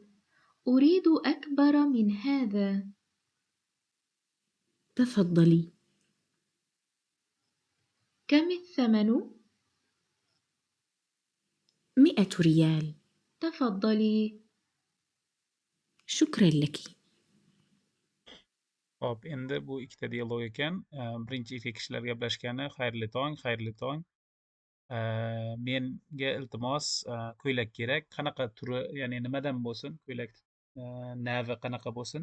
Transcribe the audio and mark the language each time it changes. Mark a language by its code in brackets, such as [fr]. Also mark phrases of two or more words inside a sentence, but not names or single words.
[ar] أريد أكبر من هذا. تفضلي. كم الثمن؟ 100 ريال. تفضلي. شكرا لك. [uz] Hop, endi bu ikkita dialog ekan. Birinchi ikki kishilar gaplashgani, xayrli tong, xayrli tong. Menga iltimos, ko'ylak kerak. Qanaqa turi, ya'ni nimadan bo'lsin? Ko'ylak navi qanaqa bo'lsin?